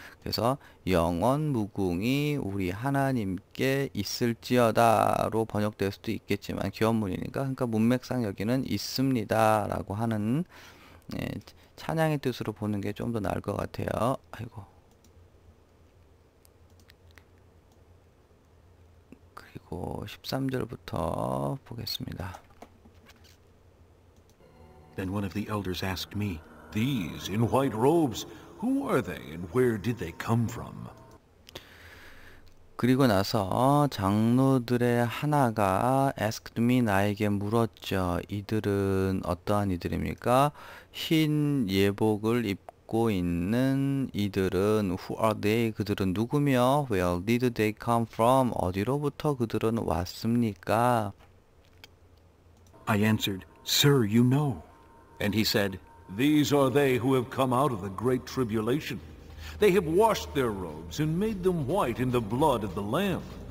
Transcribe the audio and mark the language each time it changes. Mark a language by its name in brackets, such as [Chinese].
[Korean] 그래서 영원 무궁이 우리 하나님께 있을지어다로 번역될 수도 있겠지만 기원문이니까 그러니까 문맥상 여기는 있습니다 라고 하는 찬양의 뜻으로 보는 게 좀 더 나을 것 같아요. 그리고 13절부터 보겠습니다. [English] Then one of the elders asked me, These in white robes, who are they and where did they come from? [Korean] 그리고 나서 장로들의 하나가 [English] asked me [Korean] 나에게 물었죠. 이들은 어떠한 이들입니까? 흰 예복을 입고 있는 이들은 [English] who are they? [Korean] 그들은 누구며? [English] Where did they come from? [Korean] 어디로부터 그들은 왔습니까? [English] I answered, Sir, you know. And he said, These are they who have come out of the great tribulation. They have washed their robes and made them white in the blood of the Lamb.